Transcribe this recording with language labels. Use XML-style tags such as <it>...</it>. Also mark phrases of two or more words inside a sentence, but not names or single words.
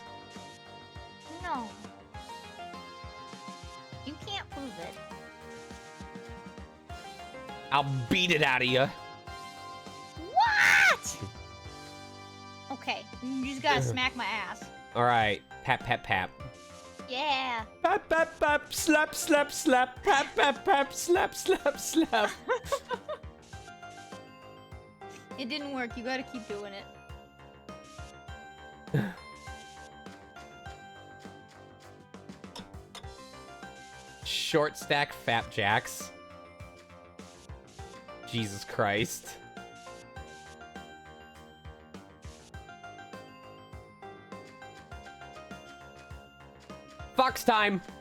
<en>No. You can't prove it. I'll beat it out of you. What? Okay, you just gotta smack my ass. All right. Pap, pap, pap. Yeah. Pap, pap, pap. Slap, slap, slap. Pap, pap, pap. Slap, slap, slap. It didn't work. You gotta keep doing it. Short stack fat jacks. Jesus Christ. Fox time.</en>